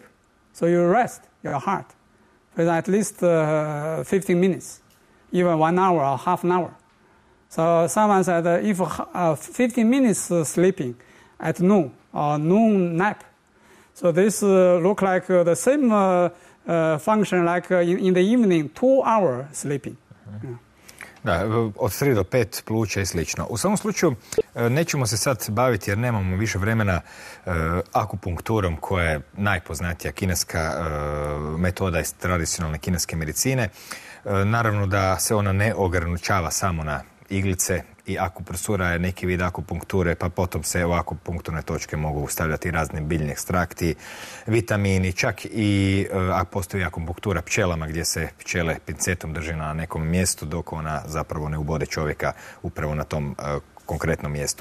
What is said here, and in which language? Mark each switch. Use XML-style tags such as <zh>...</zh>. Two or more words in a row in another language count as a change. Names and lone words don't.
<en>So you rest your heart for at least 15 minutes, even 1 hour or half an hour. So someone said if 15 minutes sleeping at noon or noon nap, so this look like the same function like in the evening, 2 hour sleeping.</en> <hr>Da, od 3 do 5 pluća i slično. U svakom slučaju, nećemo se sad baviti jer nemamo više vremena akupunkturom koja je najpoznatija kineska metoda iz tradicionalne kineske medicine. Naravno da se ona ne ograničava samo na iglice i akupresura je neki vid akupunkture, pa potom se u akupunkturne točke mogu stavljati razni biljni ekstrakti, vitamini, čak i postoji akupunktura pčelama gdje se pčele pincetom drže na nekom mjestu dok ona zapravo ne ubode čovjeka upravo na tom konkretnom mjestu.</hr>